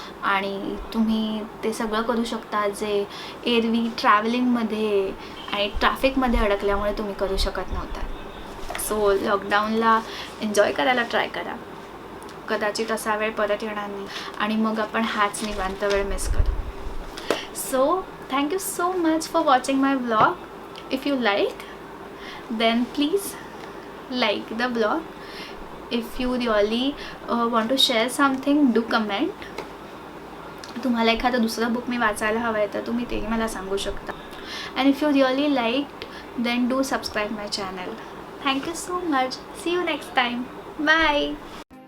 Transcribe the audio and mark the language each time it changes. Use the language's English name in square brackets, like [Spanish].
[Marathi] आणि तुम्ही ते सगळं करू शकता जे एरवी ट्रॅव्हलिंगमध्ये आणि ट्रॅफिकमध्ये अडकल्यामुळे तुम्ही करू शकत नव्हता. सो लॉकडाऊनला एन्जॉय करायला ट्राय करा. कदाचित असा वेळ परत येणार नाही आणि मग आपण हाच निवांत वेळ मिस करू. [English] So thank you so much for watching my vlog. If you like, then please like the vlog. If you really want to share something, do comment. [Marathi] तुम्हाला एखादं दुसरं बुक मी वाचायला हवं आहे तर तुम्ही तेही मला सांगू शकता. [English] And if you really liked, then do subscribe my channel. Thank you so much. See you next time. Bye.